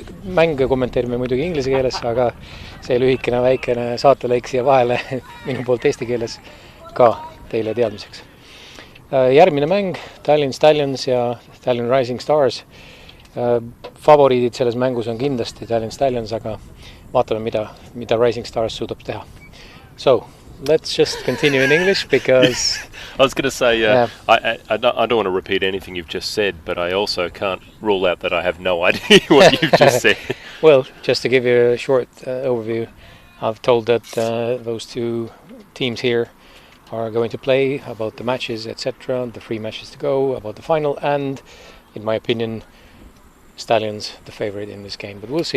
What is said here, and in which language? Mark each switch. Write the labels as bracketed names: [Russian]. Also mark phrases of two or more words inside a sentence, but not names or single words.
[Estonian] Mänge kommenteerime muidugi inglise keeles, aga see lühikene väikene saatelõik siia vahele minu poolt eesti keeles ka teile teadmiseks. Järgmine mäng, Tallinn Stallions ja Tallinn Rising Stars. Favoriidid selles mängus on kindlasti Tallinn Stallions, aga vaatame, mida Rising Stars suudab teha. [English] So, let's just continue in English because... I was going to say, I don't want to repeat anything you've just said, but I also can't rule out that I have no idea what you've just said. Well, just to give you a short overview, I've told that those 2 teams here are going to play, about the matches, etc., the 3 matches to go, about the final, and, in my opinion, Stallions the favorite in this game, but we'll see.